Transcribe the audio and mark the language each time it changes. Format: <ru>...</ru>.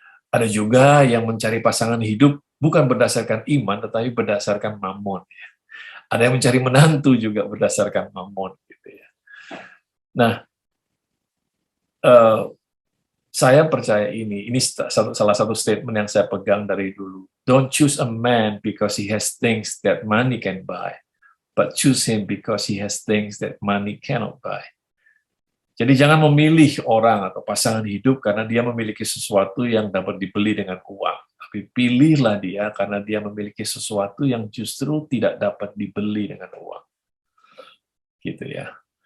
<id>Ada juga yang mencari pasangan hidup bukan berdasarkan iman, tetapi berdasarkan mamon. Ya. Ada yang mencari menantu juga berdasarkan mamon. Gitu ya. Nah, saya percaya ini salah satu statement yang saya pegang dari dulu.</id> <en>Don't choose a man because he has things that money can buy, but choose him because he has things that money cannot buy.</en> <id>Jadi jangan memilih orang atau pasangan hidup karena dia memiliki sesuatu yang dapat dibeli dengan uang. Tapi pilihlah dia karena dia memiliki sesuatu yang justru tidak dapat dibeli dengan uang. Gitu ya.</id>